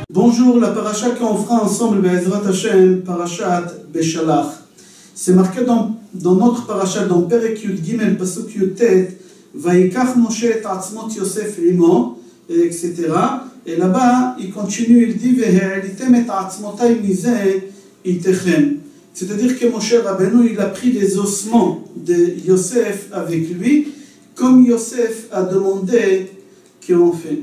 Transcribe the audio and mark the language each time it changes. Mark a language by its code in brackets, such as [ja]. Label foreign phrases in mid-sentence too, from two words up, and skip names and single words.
[fr] Bonjour, la paracha qu'on fera ensemble, [he] בעזרת השם, פרשת בשלח. [fr] C'est marqué dans notre paracha, dans [he] פרק יג פסוק יט ויקח משה את עצמות יוסף עמו, [fr] etc. Et là-bas, il continue, il dit, [he] והעליתם את עצמותי מזה אתכם. [fr] C'est-à-dire que Moshe Rabbeinu, il a pris les ossements de Yosef avec lui, comme Yosef a demandé qu'on fait.